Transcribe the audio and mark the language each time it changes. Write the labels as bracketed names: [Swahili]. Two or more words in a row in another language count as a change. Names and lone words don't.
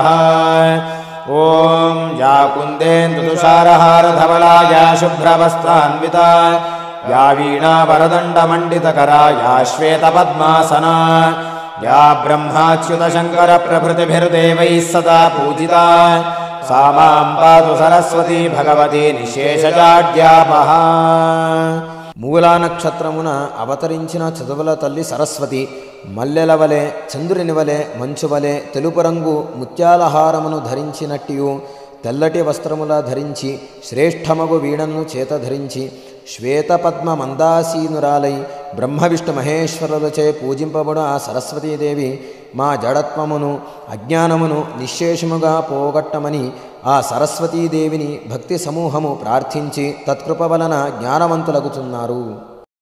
[Sanskrit] ॐ या कुन्देन्दुतुषारहारधवला या शुभ्रवस्त्रान्विता या वीणावरदण्डमण्डितकरा या श्वेतपद्मासना या ब्रह्माच्युतशङ्करप्रभृतिभिर्देवैः सदा पूजिता सा मां पातु सरस्वती भगवती निःशेषजाड्यापः। [Telugu] మూలా నక్షత్రమున అవతరించిన చదువుల తల్లి సరస్వతి మల్లెల వలె చంద్రుని వలె మంచు వలె తెలుపు రంగు ముత్యాల హారమును ధరించినట్టియు తెల్లటి వస్త్రముల ధరించి శ్రేష్టమగు వీణను చేత ధరించి శ్వేతపద్మ మందాసీనురాలై బ్రహ్మ విష్ణు మహేశ్వరులచే పూజింపబడు ఆ సరస్వతీదేవి మా జడత్వమును అజ్ఞానమును నిశ్శేషముగా పోగొట్టమని ఆ సరస్వతీదేవిని భక్తి సమూహము ప్రార్థించి తత్కృప వలన జ్ఞానవంతులగుతున్నారు.